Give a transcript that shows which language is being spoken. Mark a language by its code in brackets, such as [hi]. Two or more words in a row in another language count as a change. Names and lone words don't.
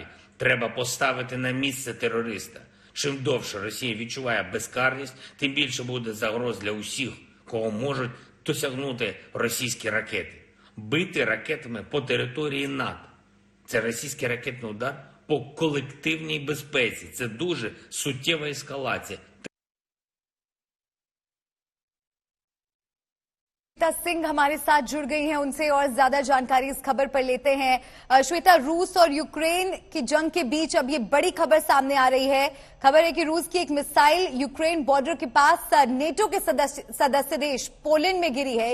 [uk] Треба поставити на місце терориста. Чим довше Росія відчуває безкарність, тим більше буде загроз для усіх, кого можуть досягнути російські ракети. Бити ракетами по території НАТО – це російський ракетний удар по колективній безпеці. Це дуже суттєва ескалація. [hi] श्वेता सिंह हमारे साथ जुड़ गई हैं, उनसे और ज्यादा जानकारी इस खबर पर लेते हैं। श्वेता, रूस और यूक्रेन की जंग के बीच अब ये बड़ी खबर सामने आ रही है। खबर है कि रूस की एक मिसाइल यूक्रेन बॉर्डर के पास नेटो के सदस्य देश पोलैंड में गिरी है।